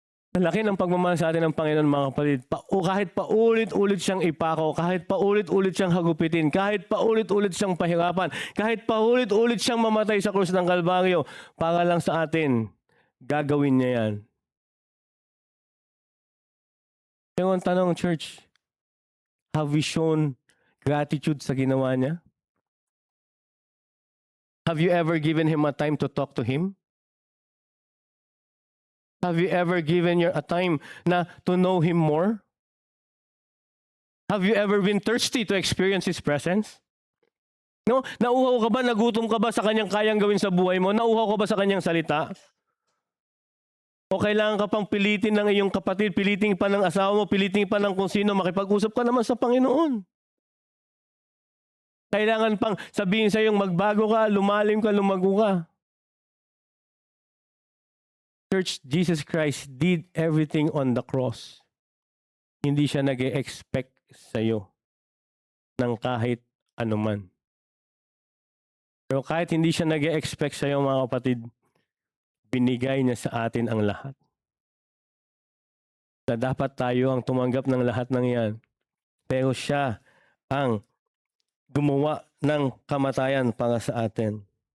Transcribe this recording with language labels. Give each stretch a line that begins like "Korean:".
Filipino: Sa laki ng pagmamahal sa atin ng Panginoon, mga kapatid, kahit paulit-ulit siyang ipako, kahit paulit-ulit siyang hagupitin, kahit paulit-ulit siyang pahirapan, kahit paulit-ulit siyang mamatay sa krus ng Kalbaryo, para lang sa atin, gagawin niya yan. Pero ang tanong, church,
English: have we shown gratitude
Filipino: sa ginawa niya?
English: Have you ever given him a time to talk to him? Have you ever given a time na to know him more? Have you ever been thirsty to experience his presence? No?
Filipino: Nauhaw ka ba, nagutom ka ba sa kanyang kayang gawin sa buhay mo? Nauhaw ka ba sa kanyang salita? O kailangan ka pang pilitin ng iyong kapatid, pilitin pa ng asawa mo, pilitin pa ng kung sino, makipag-usap ka naman sa Panginoon. Kailangan pang sabihin sa iyong magbago ka, lumalim ka, lumago ka.
English: Church, Jesus Christ did everything on the cross.
Filipino: Hindi siya nag-expect sa iyo ng kahit anuman. Pero kahit hindi siya nag-expect sa iyo, mga kapatid, binigay niya sa atin ang lahat. Na dapat tayo ang tumanggap ng lahat ng yan. Pero siya ang gumawa ng kamatayan para sa atin.